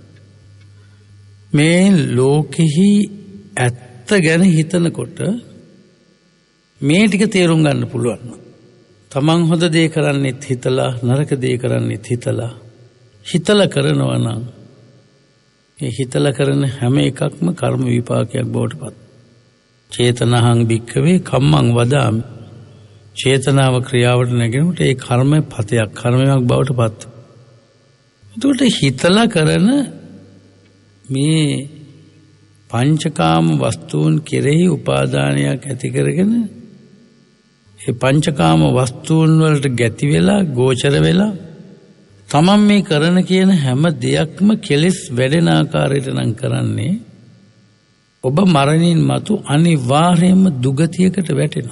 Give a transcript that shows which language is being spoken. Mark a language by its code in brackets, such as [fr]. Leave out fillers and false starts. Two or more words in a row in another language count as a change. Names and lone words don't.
[si] මේ ලෝකෙහි ඇත්ත ගැන හිතනකොට මේ ටික තේරුම් ගන්න පුළුවන්. තමන් හොඳ දේ කරන්නෙත් හිතලා, නරක දේ කරන්නෙත් හිතලා කරනවා නම් ඒ හිතලා කරන හැම එකක්ම කර්ම විපාකයක් බවට පත්. [pi] චේතනහං භික්ඛවේ කම්මං වදාමි. [si] චේතනාව ක්‍රියාවට නැගෙනකොට ඒ කර්ම පතයක්, කර්මයක් බවට පත්. එතකොට හිතලා කරන මේ පංචකාම වස්තුන් කෙරෙහි උපාදානයක් ඇති කරගෙන ඒ පංචකාම වස්තුන් වලට ගැති වෙලා, ගෝචර වෙලා තමන් මේ කරන කියන හැම දෙයක්ම කෙලෙස් වැඩෙන ආකාරයට නම් කරන්නේ, ඔබ මරණින් මතු අනිවාර්යයෙන්ම දුගතියකට වැටෙනවා.